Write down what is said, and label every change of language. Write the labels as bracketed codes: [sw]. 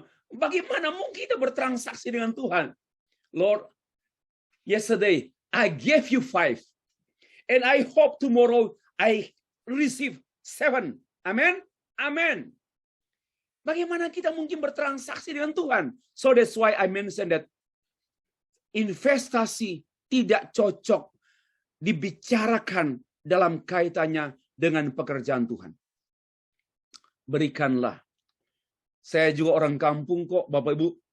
[id] Bagaimana mungkin kita bertransaksi dengan Tuhan? [en] Lord, yesterday I gave you 5. And I hope tomorrow I receive 7. Amen? Amen. [id] Bagaimana kita mungkin bertransaksi dengan Tuhan? [en] So that's why I mentioned that [id] investasi tidak cocok dibicarakan dalam kaitannya dengan pekerjaan Tuhan. Berikanlah. Saya juga orang kampung kok, Bapak Ibu.